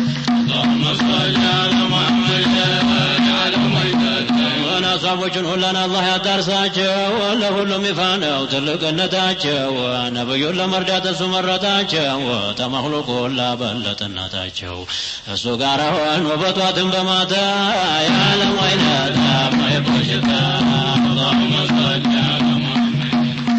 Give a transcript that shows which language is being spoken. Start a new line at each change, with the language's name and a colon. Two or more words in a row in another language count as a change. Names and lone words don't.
Arabic: اللهم صل على محمد وعلى آل محمد.
Amharic: ሰሃቦችን ሁላን አላህ ያዳርሳቸው፣ ለሁሉም ይፋ ነው ትልቅነታቸው። ነብዩን ለመርዳት እሱ መረጣቸው፣ ተመክሉቅ ሁላ በለጠ እናታቸው። እሱ ጋር ሆኖ በጧትም በማታ የዓለም አይነት ሙሂብ ሽታ።
Arabic: اللهم صل على محمد